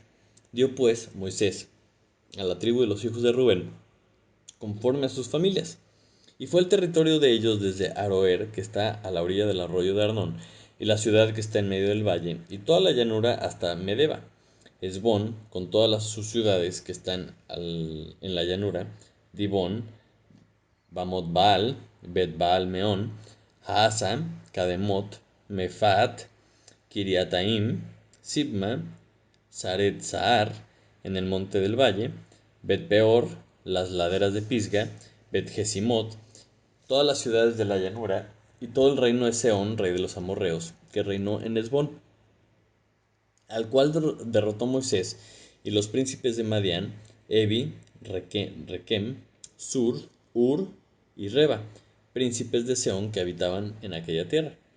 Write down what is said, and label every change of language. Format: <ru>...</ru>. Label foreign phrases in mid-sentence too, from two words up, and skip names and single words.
<es>Dio pues Moisés a la tribu de los hijos de Rubén, conforme a sus familias. Y fue el territorio de ellos desde Aroer, que está a la orilla del arroyo de Arnón, y la ciudad que está en medio del valle, y toda la llanura hasta Medeba. Esbón, con todas sus ciudades que están en la llanura, Dibón, Bamot Baal, Bet Baal Meón, Haasa, Kademot, Mefat, Kiriataim, Sibma, Saret Saar, en el monte del valle, Bet Peor, las laderas de Pisga, Bet Jesimot, todas las ciudades de la llanura, y todo el reino de Seón, rey de los amorreos, que reinó en Esbón, al cual derrotó Moisés y los príncipes de Madián, Evi, Requem, Sur, Ur y Reba, príncipes de Seón que habitaban en aquella tierra.</es>